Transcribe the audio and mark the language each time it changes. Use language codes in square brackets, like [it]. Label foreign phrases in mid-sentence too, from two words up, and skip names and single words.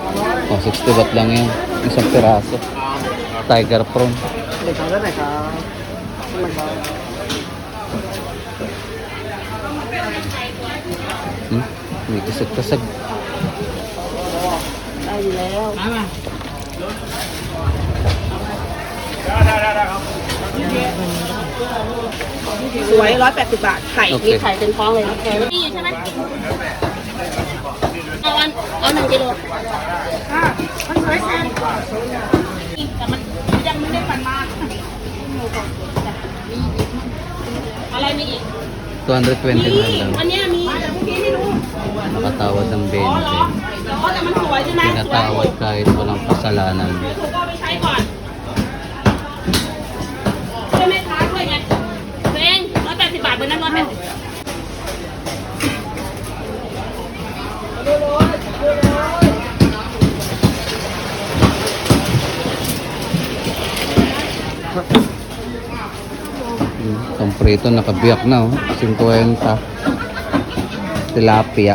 [tl] Oh, 60 baht lang yan. Isang piraso. [en] Tiger prawn. [tl] May kasag-kasag. Ay, layaw. [th] สวย180 บาท ไข่ โอเค มีไข่เป็นท้องเลยนะแกนี่ใช่ไหมเอา1 กิโลมันสวยแซมแต่มันยังไม่ได้ปั่นมาอะไรมีอีก [tl] 220 lang. [th] อันนี้มีแต่พวกนี้ไม่รู้ [tl] Nakatawad ng 20. [th] แต่มันสวยใช่ไหมสวย [tl] Pinatawad kahit walang kasalanan. [th] ถูกเอาไปใช้ก่อนช่วยแม่ค้าช่วยไงตัวเอง180 บาทเบอร์นั้น180 [tl] Itong prito nakabiyak na, oh. 50. Tilapia.